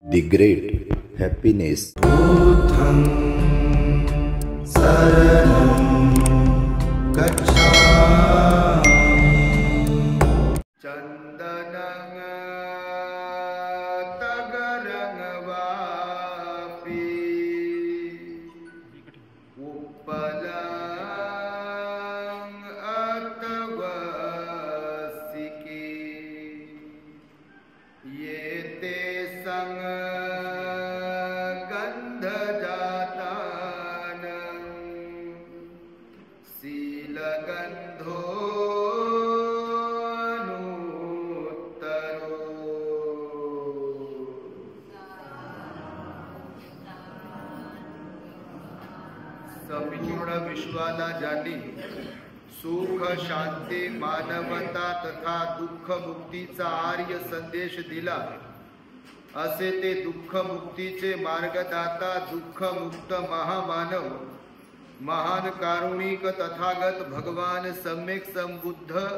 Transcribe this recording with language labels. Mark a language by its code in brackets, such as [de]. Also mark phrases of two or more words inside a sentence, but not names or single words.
[en] The Great Happiness. [pi] बुद्धं शरणं गच्छामि। चन्दनं तगरं वापि उत्पलं अतवसिके ये ते गन्धजातानं शीलगन्धोऽनुत्तरो। [mr] संपूर्ण विश्वाला ज्यांनी सुख शांती मानवता तथा दुःख मुक्तीचा आर्य संदेश दिला, असे ते दुःख मुक्तीचे मार्गदाता दुःख मुक्त महामानव महान कारुणिक तथागत भगवान सम्यक संबुद्ध